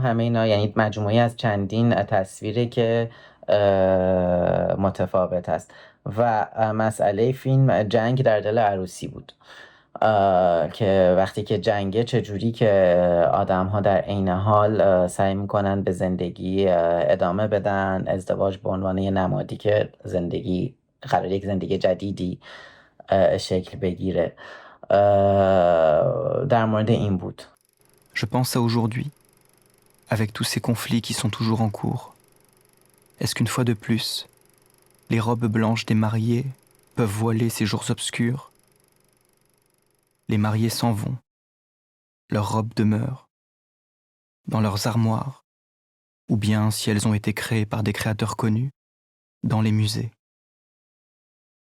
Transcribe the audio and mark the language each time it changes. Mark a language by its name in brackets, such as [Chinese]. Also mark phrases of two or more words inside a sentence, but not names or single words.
[Persian] همه اینا یعنی مجموعی از چندین تصویری که متفاوت است و مسئله فیلم جنگ در دل عروسی بود که وقتی که جنگه چجوری که آدم ها در عین حال سعی میکنن به زندگی ادامه بدن، ازدواج به عنوان یه نمادی که زندگی قرار یک زندگی جدیدی شکل بگیره. در مورد این بود. [French] Je pense à aujourd'hui, avec tous ces conflits qui sont toujours en cours. Est-ce qu'une fois de plus, les robes blanches des mariés peuvent voiler ces jours obscurs? Les mariés s'en vont, leurs robes demeurent, dans leurs armoires, ou bien, si elles ont été créées par des créateurs connus, dans les musées.